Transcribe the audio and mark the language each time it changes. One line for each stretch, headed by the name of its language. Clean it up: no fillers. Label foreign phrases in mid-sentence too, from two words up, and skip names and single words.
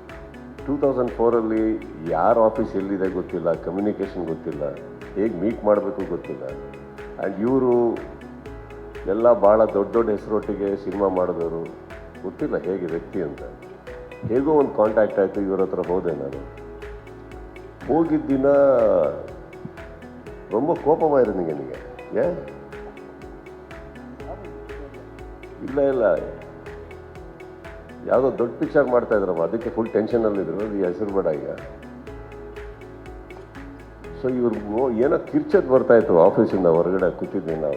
Kannada: 2004 ಯಾರ ಆಫೀಸ್ ಎಲ್ಲಿದೆ ಗೊತ್ತಿಲ್ಲ, ಕಮ್ಯುನಿಕೇಷನ್ ಗೊತ್ತಿಲ್ಲ, ಹೇಗೆ ಮೀಟ್ ಮಾಡಬೇಕು ಗೊತ್ತಿಲ್ಲ. ಆ್ಯಂಡ್ ಇವರು ಎಲ್ಲ ಭಾಳ ದೊಡ್ಡ ದೊಡ್ಡ ಹೆಸರೊಟ್ಟಿಗೆ ಸಿನಿಮಾ ಮಾಡಿದವರು, ಗೊತ್ತಿಲ್ಲ ಹೇಗೆ ವ್ಯಕ್ತಿ ಅಂತ. ಹೇಗೋ ಒಂದು ಕಾಂಟ್ಯಾಕ್ಟ್ ಆಯಿತು, ಇವ್ರ ಹತ್ರ ಹೋದೆ ನಾನು. ಹೋಗಿದ್ದ ದಿನ
Tamil: ரொம்ப ಕೋಪಮಾயிருந்தீங்க நீங்கள். ஏன்?
Kannada: ಇಲ್ಲ ಯಾವುದೋ ದೊಡ್ಡ ಪಿಕ್ಚರ್ ಮಾಡ್ತಾ ಇದ್ರಮ್ಮ, ಅದಕ್ಕೆ ಫುಲ್ ಟೆನ್ಷನಲ್ಲಿದ್ರು. ಈ ಹೆಸರು ಬೇಡ ಈಗ. ಸೊ ಇವ್ರಿಗೂ ಏನೋ ಕಿರ್ಚೋದು ಬರ್ತಾಯಿತ್ತು ಆಫೀಸಿಂದ. ಹೊರಗಡೆ ಕೂತಿದ್ದೀನಿ ನಾವು.